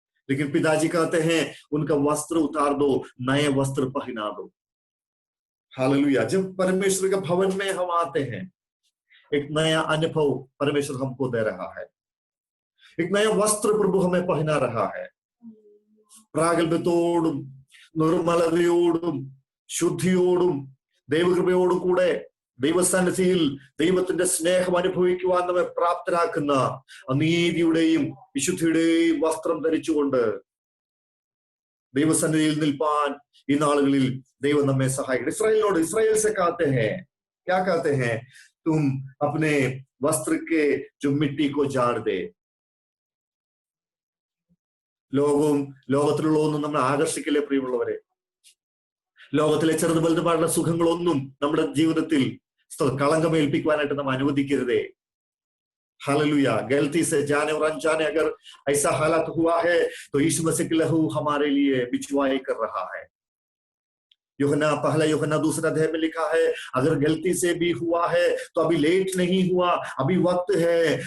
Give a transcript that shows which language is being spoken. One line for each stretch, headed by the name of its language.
Hindi: लेकिन पिताजी कहते हैं उनका वस्त्र उतार दो, नए वस्त्र पहना दो। हालेलुया। जब परमेश्वर के भवन में हम आते हैं, एक नया अनुभव परमेश्वर हमको दे रहा है, एक नया वस्त्र प्रभु हमें पहना रहा है।
Malayalam: പ്രാഗൽഭ്യത്തോടും നിർമ്മലതയോടും ശുദ്ധിയോടും ദൈവകൃപയോടും കൂടെ ദൈവസന്നിധിയിൽ ദൈവത്തിന്റെ സ്നേഹം അനുഭവിക്കുവാൻ നമ്മെ പ്രാപ്തരാക്കുന്ന നീതിയുടെയും വിശുദ്ധിയുടെയും വസ്ത്രം ധരിച്ചുകൊണ്ട് ദൈവസന്നിധിയിൽ നിൽപ്പാൻ ഈ നാളുകളിൽ ദൈവം നമ്മെ സഹായിക്കട്ടെ। ഇസ്രായേലിനോട്,
Hindi: इस्राएल से कहते हैं, क्या कहते हैं? तुम अपने वस्त्र के जो मिट्टी को झाड़ दे।
Malayalam: ലോകത്തിലുള്ളതൊന്നും നമ്മളെ ആകർഷിക്കില്ലേ പ്രിയമുള്ളവരെ? ലോകത്തിലെ ചെറുത് വലുതുമായുള്ള സുഖങ്ങളൊന്നും നമ്മുടെ ജീവിതത്തിൽ കളങ്കമേൽപ്പിക്കുവാനായിട്ട് നാം അനുവദിക്കരുതേ।
Hindi: हालेलुया। गलती से जाने और अनजाने अगर ऐसा हालात हुआ है, तो यीशु मसीह का लहू हमारे लिए बिचवाई कर रहा है। यूहन्ना पहला यूहन्ना दूसरा अध्याय में लिखा है, अगर गलती से भी हुआ है तो अभी लेट नहीं हुआ, अभी वक्त है।